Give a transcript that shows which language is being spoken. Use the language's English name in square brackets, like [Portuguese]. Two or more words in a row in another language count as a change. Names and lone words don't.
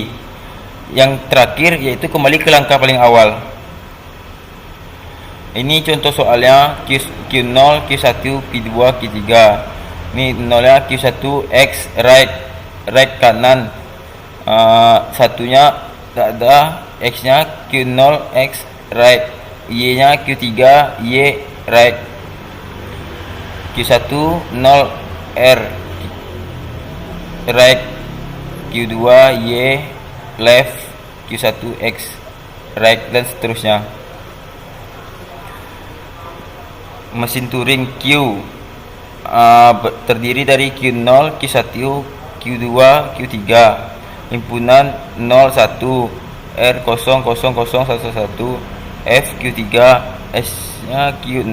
[Indonesian] Yang terakhir yaitu kembali ke langkah paling awal. Ini contoh soalnya Q0, Q1, Q2, Q3. Ini 0-nya Q1 X right kanan. Satunya tak ada, X-nya Q0 X right. Y-nya Q3 Y right. Q1 0 R right. Q2 Y left. Q1 X right dan seterusnya. Mesin Turing Q terdiri dari Q0, Q1, Q2, Q3. Himpunan 01 R000011 F Q3 S-nya Q0.